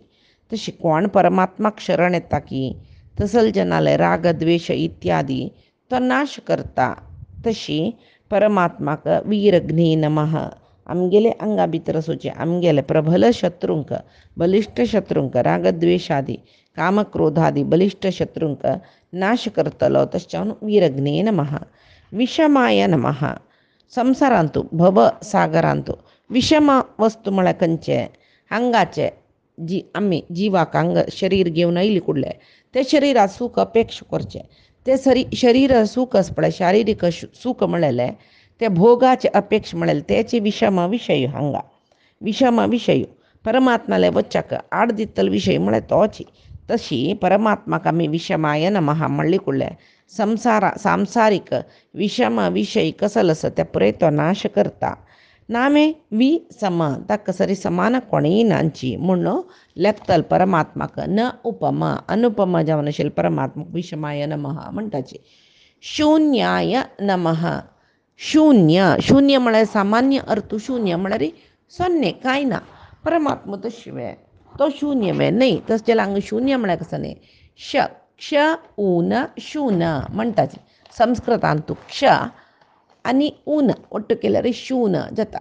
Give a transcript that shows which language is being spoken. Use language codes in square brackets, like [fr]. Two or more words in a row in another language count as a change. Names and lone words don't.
[kok] तशी कोण परमात्माक शरण येता की तसल जनाले राग द्वेश इत्यादी तो नाश करता. तशी परमात्माक [sa] वीरघ्ने नमः [kok] आमगेले अंगा भितर आसूचे आमगेले प्रबल शत्रूंक बलिश्ट शत्रूंक रागद्वेशादी कामक्रोधादी बलिश्ट शत्रूंक नाश करतलो तशें जावन [sa] वीरघ्ने नमः. विषमाय नमः [kok] संवसारांतू भव सागरांतू विषम वस्तू म्हळ्यार खंयचे अंगाचे आमी जिवाक अंग शरीर घेवन आयली कुडले ते शरिराक सूख अपेक्षा करचे ते शरीर सूख आस पळय शारिरीक सूख म्हळेलें ते भोगाचे अपेक्षा म्हळेलें तेचे विशम विशय हांगा विशम विशय परमात्माले वच्चाक आड दितलो विशय म्हळ्यार तोच. तशी परमात्माक आमी [sa] विशमाय नमः [kok] म्हणली कुडले सांसारीक विशम विशय कसलो आसा ते पुराय तो नाश करता. नामे सम ताका सरी समान कोणीय नांची म्हणून लेखतल परमात्माक न उपमा अनुपमा जावन आशिल्ले परमात्माक [sa] विशमाय नमः [kok] म्हणटाची. [sa] शून्याय नमः [kok] शून्य शून्य म्हळ्यार सामान्य अर्थ शून्य म्हळ्यार सोन्ने कांय ना परमात्मा तो शिवे तो शून्य वे न्हय तस जाल्यार हांगा शून्य म्हळ्यार कसो न्ही क्ष ऊन शून म्हणटाची. संस्कृतांत तूं क्ष आनी ऊन ಒಟ್ಟು केल्यार शून जाता.